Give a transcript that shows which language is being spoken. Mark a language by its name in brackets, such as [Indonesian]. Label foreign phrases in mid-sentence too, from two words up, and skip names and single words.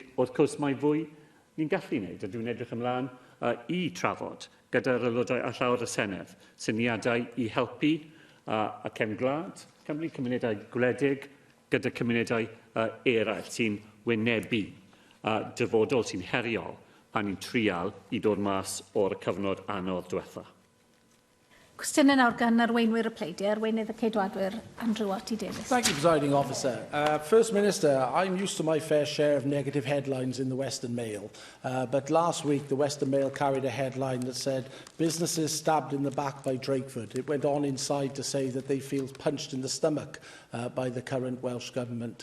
[Welsh] Wrth gwrs, mae fwy ni'n gallu wneud, a dwi'n edrych ymlaen i trafod gyda'r aelodau a llawer y Senedd syniadau i helpu y cefn gwlad Cymru, cymunedau gwledig, gyda cymunedau eraill sy'n wynebu dyfodol sy'n heriol pan ni'n trial i dod mas o'r cyfnod anodd diwetha. Cwestiynau nawr gan arweinwyr y pleidiau, arweinydd y ceidwadwyr Andrew Watty Davies. [English] Thank you, Presiding Officer. First Minister, I'm used to my fair share of negative headlines in the Western Mail, but last week the Western Mail carried a headline that said, businesses stabbed in the back by Drakeford. It went on inside to say that they feel punched in the stomach by the current Welsh Government.